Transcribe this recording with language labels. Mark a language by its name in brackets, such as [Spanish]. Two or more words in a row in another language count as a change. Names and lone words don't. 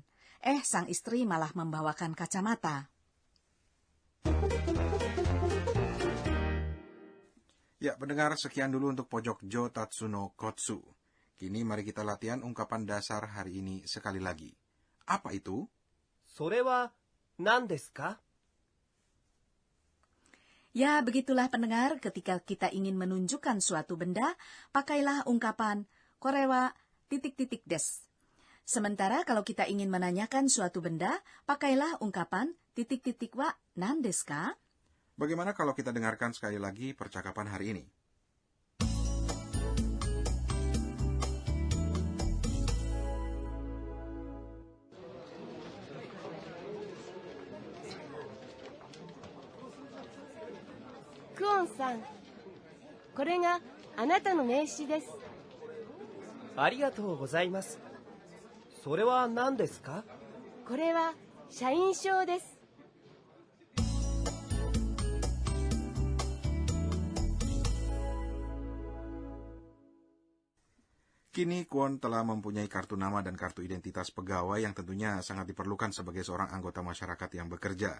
[Indonesian] Sang istri malah membawakan kacamata. Ya, pendengar, sekian dulu untuk pojok [Japanese] 上達のコツ. [Indonesian] Kini mari kita latihan ungkapan dasar hari ini sekali lagi. Apa itu? [Japanese] それは何ですか? [Indonesian] Ya, begitulah pendengar, ketika kita ingin menunjukkan suatu benda, pakailah ungkapan korewa titik-titik des. Sementara kalau kita ingin menanyakan suatu benda, pakailah ungkapan titik-titik [Japanese] は何ですか? [Indonesian] Bagaimana kalau kita dengarkan sekali lagi percakapan hari ini? [Japanese] クオンさん、これがあなたの名刺です。ありがとうございます。それは何ですか? これは社員証です。 [Indonesian] Kini Kwon telah mempunyai kartu nama dan kartu identitas pegawai yang tentunya sangat diperlukan sebagai seorang anggota masyarakat yang bekerja.